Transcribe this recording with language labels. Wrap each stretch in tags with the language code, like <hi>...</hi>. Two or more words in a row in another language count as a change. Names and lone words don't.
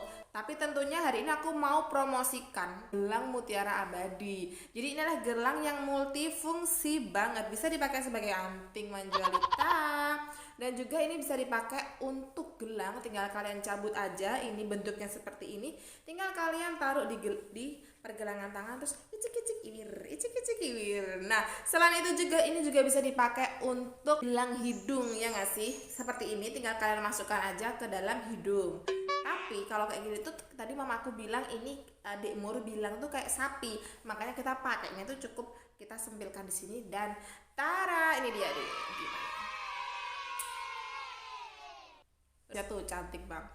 <id>Tapi tentunya hari ini aku mau promosikan gelang mutiara abadi. Jadi ini adalah gelang yang multifungsi banget. Bisa dipakai sebagai anting manjalita. Dan juga ini bisa dipakai untuk gelang. Tinggal kalian cabut aja. Ini bentuknya seperti ini. Tinggal kalian taruh di pergelangan tangan. Terus icik-icik iwir, icik-icik iwir. Nah, selain itu juga ini juga bisa dipakai untuk gelang hidung, ya nggak sih? Seperti ini. Tinggal kalian masukkan aja ke dalam hidung. Tapi kalau kayak gini tuh tadi mamaku bilang ini adik Mur bilang tuh kayak sapi, makanya kita pakainya tuh cukup kita sempilkan di sini dan tara, ini dia deh gimana ya tuh cantik banget.</id>